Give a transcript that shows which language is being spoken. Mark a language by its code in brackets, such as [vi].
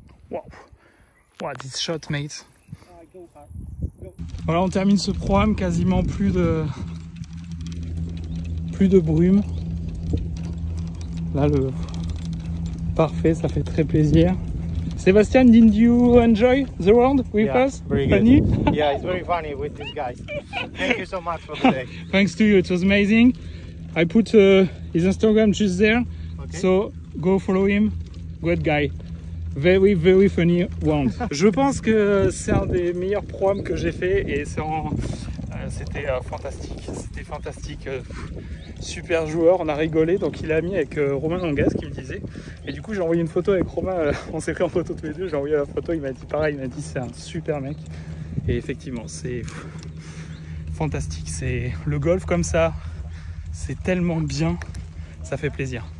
[en] Wow. Wow, this shot, mate. [fr] Voilà, on termine ce programme, quasiment plus de brume. Là, parfait, ça fait très plaisir. [en] Sebastian, did you enjoy the round with us? Very Funny? good. Yeah, it's very funny with these guys. Thank you so much for today. Thanks to you, it was amazing. I put his Instagram just there, Okay. so go follow him. Good guy. Very, very funny round. [fr] Je pense que c'est un des meilleurs programmes que j'ai fait et c'était fantastique. C'était fantastique. Super joueur, on a rigolé, donc il a mis avec Romain Langas qui me disait, et du coup j'ai envoyé une photo avec Romain, on s'est pris en photo tous les deux, j'ai envoyé la photo, il m'a dit pareil, il m'a dit c'est un super mec, et effectivement c'est fantastique, c'est le golf comme ça, c'est tellement bien, ça fait plaisir.